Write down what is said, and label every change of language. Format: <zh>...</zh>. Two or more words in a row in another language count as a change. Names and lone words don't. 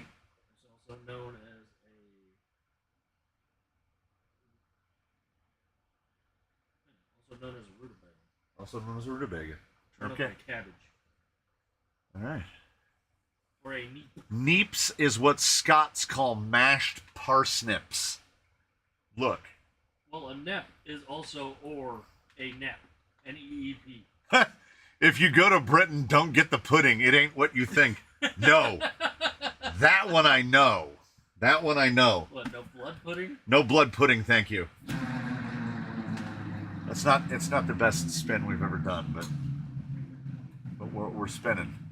<en>It's also known as a rutabaga. Also known as a rutabaga. Turnip and cabbage. All right. Or a neep. Neeps is what Scots call mashed parsnips. Look. Well, a nep is also or a nep. N-E-E-P. If you go to Britain, don't get the pudding. It ain't what you think. No. That one I know. That one I know. What, no blood pudding? No blood pudding, thank you. It's not the best spin we've ever done, but we're spinning.</en>